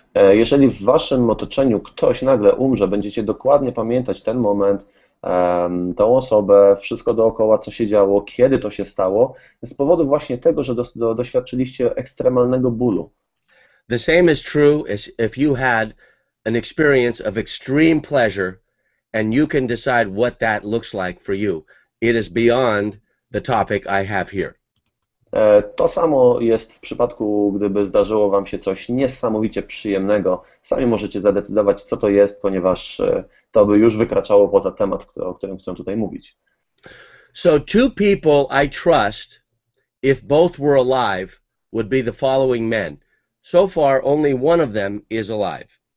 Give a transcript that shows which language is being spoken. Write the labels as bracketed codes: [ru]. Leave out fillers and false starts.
[pl] Jeżeli w waszym otoczeniu ktoś nagle umrze, będziecie dokładnie pamiętać ten moment, tą osobę, wszystko dookoła, co się działo, kiedy to się stało, z powodu właśnie tego, że doświadczyliście ekstremalnego bólu. [en] The same is true as if you had an experience of extreme pleasure and you can decide what that looks like for you. It is beyond the topic I have here. [pl] To samo jest w przypadku, gdyby zdarzyło Wam się coś niesamowicie przyjemnego. Sami możecie zadecydować, co to jest, ponieważ to by już wykraczało poza temat, o którym chcę tutaj mówić. [en] So two people I trust, if both were alive, would be the following men. So far, only one of them is alive.